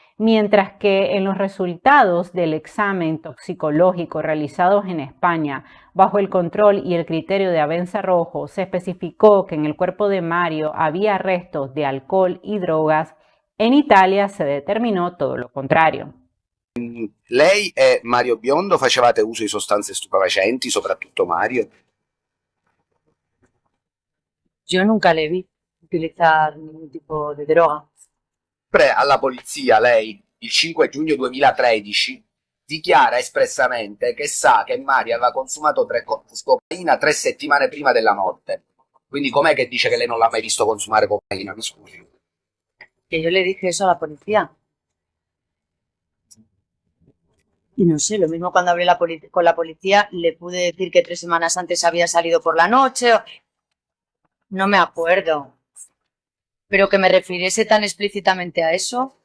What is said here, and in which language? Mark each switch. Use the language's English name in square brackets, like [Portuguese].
[Spanish] mientras que en los resultados del examen toxicológico realizados en España bajo el control y el criterio de Abenza Rojo se especificó que en el cuerpo de Mario había restos de alcohol y drogas. En Italia se determinó todo lo contrario. [Italian] Lei e Mario Biondo facevate uso di sostanze stupefacenti, soprattutto Mario? [Spanish] Yo nunca le vi utilizar ningún tipo de droga. [Italian] Alla polizia lei, il 5 giugno 2013, dichiara espressamente che sa che Mario aveva consumato cocaina 3 settimane prima della morte. Quindi com'è che dice che lei non l'ha mai visto consumare cocaina? Mi scusi. [Spanish] Que yo le dije eso a la policía. Y no sé, lo mismo cuando hablé con la policía, le pude decir que 3 semanas antes había salido por la noche. No me acuerdo. Pero que me refiriese tan explícitamente a eso.